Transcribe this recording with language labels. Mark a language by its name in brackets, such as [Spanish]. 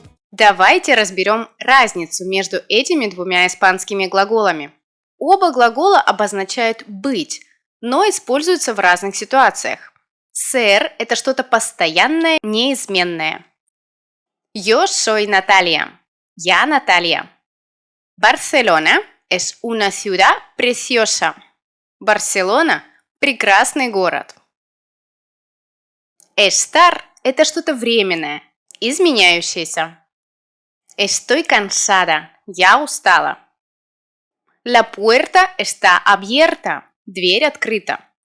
[Russian] Давайте разберем разницу между этими двумя испанскими глаголами. Оба глагола обозначают «быть», но используются в разных ситуациях. Ser – это что-то постоянное, неизменное. [Spanish] Yo soy Natalia. [Russian] Я Наталья. [Spanish] Barcelona es una ciudad preciosa. [Russian] Барселона – прекрасный город. Estar – это что-то временное, изменяющееся. [Spanish] Estoy cansada. [Russian] Я устала. [Spanish] La puerta está abierta. [Russian] Дверь открыта.